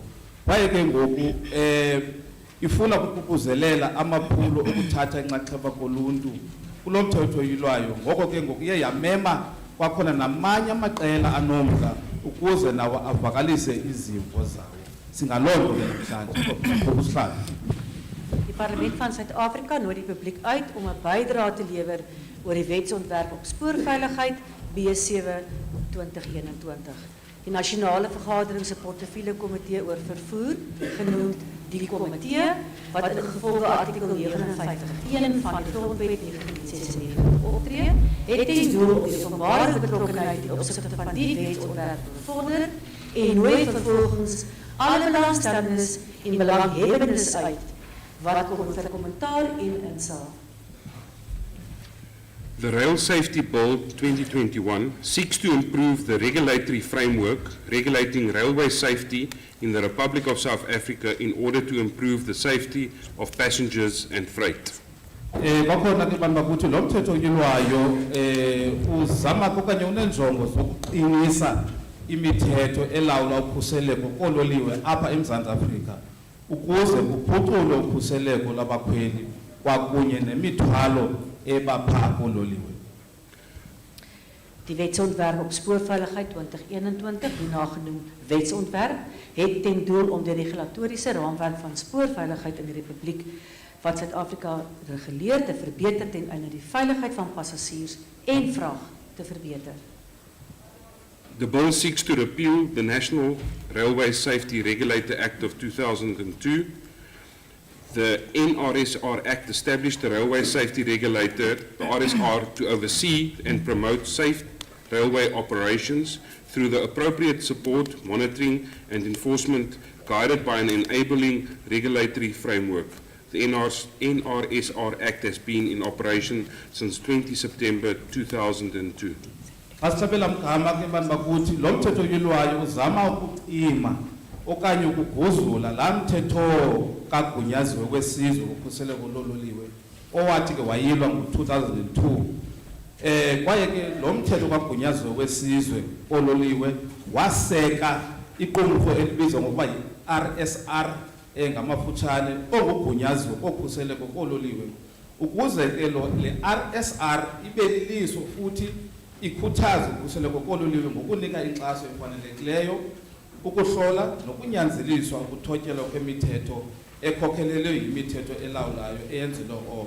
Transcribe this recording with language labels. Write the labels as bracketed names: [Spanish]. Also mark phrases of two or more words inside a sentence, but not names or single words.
[Xhosa] Kwaye ke ngoku ifuna ukuququzelela amaphulo okuthatha inxaxheba koluntu kulo mthetho oyilwayo. Ngoko ke ngoku iye yamema kwakhona namanye amaqela anomdla ukuze nawo avakalise izimvo zawo. Singaloo nto ke namhlanje ngokusihlalo. [Afrikaans] Parlement van Suid-Afrika nooi die publiek uit om 'n bydrae te lewer oor die wetsontwerp op spoorveiligheid B7/2021. Die nasionale vergadering se portefeulje komitee oor vervoer, genoemd die komitee, wat ingevolge artikel 59(1) van die Grondwet 1996 optree, het ten doel om die openbare betrokkenheid ten opsigte van die wetsontwerp te bevorder en nooi vervolgens alle belangstellendes en belanghebbendes uit wat kom vir kommentaar en insaag. [English] The Rail Safety Bill 2021 seeks to improve the regulatory framework regulating railway safety in the Republic of South Africa in order to improve the safety of passengers and freight. [Xhosa] Bakhona ke bantu bakuthi lo mthetho oyilwayo uzama okanye unenjongo zokuqinisa imithetho elawula ukhuseleko kololiwe apha eMzantsi Afrika ukuze kuphuculwe ukhuseleko labakhweli kwakunye nemithwalo ebapha kololiwe. [Afrikaans] Die wetsontwerp op spoorveiligheid 2021, hierna genoemd wetsontwerp, het ten doel om die regulatoriese raamwerk van spoorveiligheid in die Republiek wat Suid-Afrika reguleer te verbeter ten einde die veiligheid van passasiers en vraag te verbeter. [English] The bill seeks to repeal the National Railway Safety Regulator Act of 2002. The NRSR Act established the Railway Safety Regulator, the RSR, to oversee and promote safe railway operations through the appropriate support, monitoring and enforcement guided by an enabling regulatory framework. The NRSR Act has been in operation since 20 September 2002. [Xhosa] Asabela mgama ke bantu bakuthi lo mthetho oyilwayo uzama ukucima okanye ukuguzula la mthetho kagunyaziwe kwesizwe ukhuseleko lololiwe owathi ke wayilwa ngo-2002. Kwaye ke lo mthetho kagunyaziwe kwesizwe ololiwe waseka iqumrhu elibizwa ngokuba yi-RSR ngamafutshane ongugunyaziwe kokhuseleko kololiwe ukuze ke le RSR ibe liliso futhi ikhuthaza ukhuseleko kololiwe ngokunika inkxaso efanelekileyo ukuhlola nokunyanzeliswa ukuthotyelwa kwemithetho ekhokhelelwe yimithetho elawulayo eyenzelwe oko.